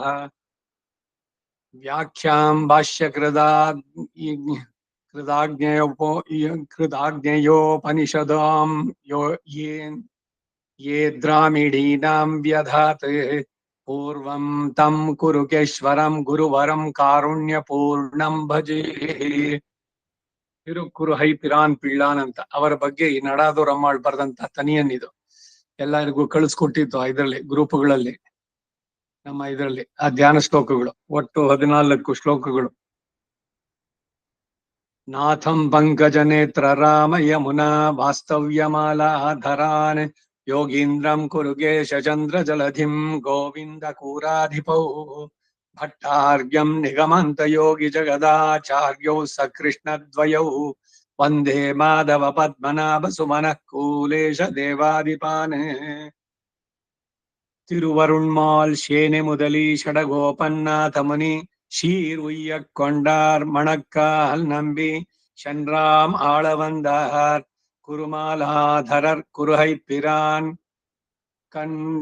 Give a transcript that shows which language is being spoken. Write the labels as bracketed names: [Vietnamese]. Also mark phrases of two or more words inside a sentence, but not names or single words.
[Sanskrit] व्याख्यां कृताग्नेयोपनिषदां ये द्रामिडीनां व्यधात् पूर्वं तं कुरुकेश्वरं गुरुवरं कारुण्यपूर्णं भजे। [Kannada] ತಿರುಕುರುಹೈ ಪಿರಾನ್ ಪಿಳ್ಳಾನ್ ಅಂತ ಅವರ ಬಗ್ಗೆ ಈ ನಡಾದೂರಮ್ಮಾಳ್ ಬರೆದಂತ ತನಿಯನ್ನಿದು ಎಲ್ಲರಿಗೂ ಕಳಿಸ್ಕೊಟ್ಟಿತ್ತು ಇದರಲ್ಲಿ ಗ್ರೂಪ್ಗಳಲ್ಲಿ ನಮ್ಮ ಇದರಲ್ಲಿ ಆ ಧ್ಯಾನ ಶ್ಲೋಕಗಳು ಒಟ್ಟು 14 ಶ್ಲೋಕಗಳು. [Sanskrit] ನಾಥಂ ಪಂಕಜ ನೇತ್ರ ರಾಮ ಯಮುನಾ ವಾಸ್ತವ್ಯಮಾಲಾಧರಾನ್ ಯೋಗೀಂದ್ರಂ ಕುರುಗೇಶ ಚಂದ್ರ ಜಲಧಿಂ ಗೋವಿಂದ ಕೂರಾಧಿಪೌ ಭಟ್ಟಾರ್ಘ್ಯಂ ನಿಗಮಂತ ಯೋಗಿ ಜಗದಾಚಾರ್ಯೌ ಸಕೃಷ್ಣದ್ವಯೌ ವಂದೇ ಮಾಧವ ಪದ್ಮನಾಭ ಸುಮನಃ ಕೂಲೇಶ ದೇವಾದಿಪಾನ್. [Tamil] திருவருண்மால் சேனை முதலி ஷடகோபன்னாத முனி ஷீர் உய்ய கொண்டார் மணக்கால் நம்பி சென்றாம் ஆள வந்தார் குருமாலாதரர் குருகை பிரான் கண்